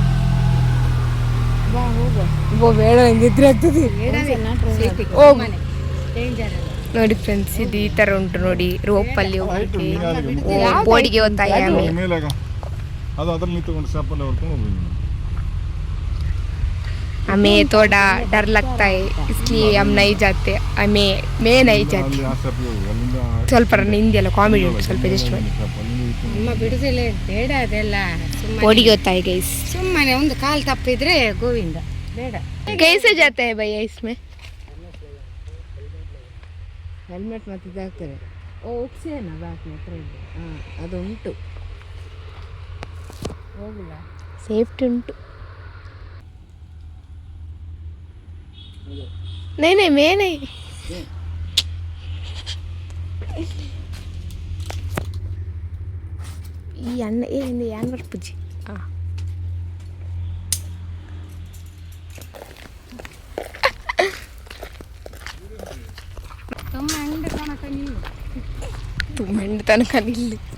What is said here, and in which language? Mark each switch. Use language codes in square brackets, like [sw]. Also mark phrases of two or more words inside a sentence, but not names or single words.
[kn] ಬೇಡ ಹಂಗಿದ್ರೆ ಆಗ್ತದೆ. ನೋಡಿ ಫ್ರೆಂಡ್ಸ್, ಇದು ಈ ಥರ ಉಂಟು ನೋಡಿ, ರೋಪಲ್ಲಿ ಹೋಗ್ಲಿಕ್ಕೆ, ಬೋಡಿಗೆ ಹೋಗ್ತಾಯ ಮೇಲೆ ಅದು ಅದ್ರಲ್ಲಿ ನಿಂತ್ಕೊಂಡು ಸ್ಟಾಪಲ್ಲಿ ಹೊರ್ಕೊಂಡು ಹೋಗ್ಬೋದು. [hi] हमें थोड़ा डर लगता है, इसलिए हम नहीं जाते. मैं नहीं जाती. [kn] ಸ್ವಲ್ಪ ಹಿಂದಿ ಎಲ್ಲ ಕಾಮಿಡಿ ಉಂಟು, ಸ್ವಲ್ಪ ಜಸ್ಟ್ ಅಮ್ಮ ಬಿಡುದಿಲ್ಲ, ಬೇಡ ಅದೆಲ್ಲ. ಬೋಡಿಗೆ ಹೋಗ್ತಾಯ ಗೈಸ್. ಸುಮ್ಮನೆ ಒಂದು ಕಾಲು ತಪ್ಪಿದ್ರೆ ಗೋವಿಂದ, ಬೇಡ. [hi] कैसे जाते हैं भैया इसमें? [kn] ಹೆಲ್ಮೆಟ್ ಮತ್ತೆ ಇದಾಗ್ತಾರೆ. ಓಕ್ಸೇನ ಬ್ಯಾಕ್ ಹತ್ರ ಇದೆ. ಹಾಂ ಅದು ಉಂಟು, ಹೋಗಿಲ್ಲ. ಸೇಫ್ಟಿ ಉಂಟು. [hi] नहीं मैं नहीं. [tcy] ಈ ಅಣ್ಣ ಹಿಂದೆ ಯಾನ್ ಬರ್ಪುಜಿ. [kn] ತುಂಬ ಎಂಡು ತನಕ ನಿಲ್ಲಿ.